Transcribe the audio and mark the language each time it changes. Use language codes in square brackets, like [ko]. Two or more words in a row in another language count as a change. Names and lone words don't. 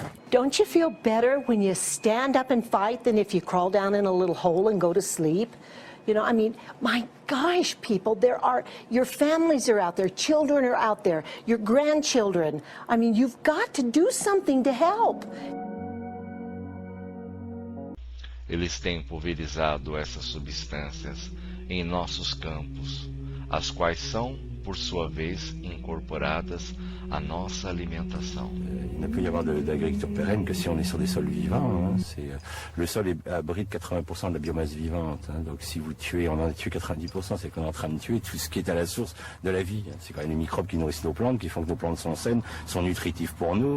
[en] Don't you feel better when you stand up and fight than if you crawl down in a little hole and go to sleep? You know, I mean, my gosh, people, your families are out there, children are out there, your grandchildren. I mean, you've got to do something to help. [pt] Eles têm pulverizado essas substâncias em nossos campos, as quais são, por sua vez, incorporadas à nossa alimentação. [fr] Il ne peut y avoir d'agriculture pérenne que si on est sur des sols vivants. Le sol abrite 80% de la biomasse vivante. Donc si vous tuez, on en a tué 90%, c'est qu'on est en train de tuer tout ce qui est à la source de la vie. C'est quand même les microbes qui nourrissent nos plantes, qui font que nos plantes sont saines, sont nutritifs pour nous.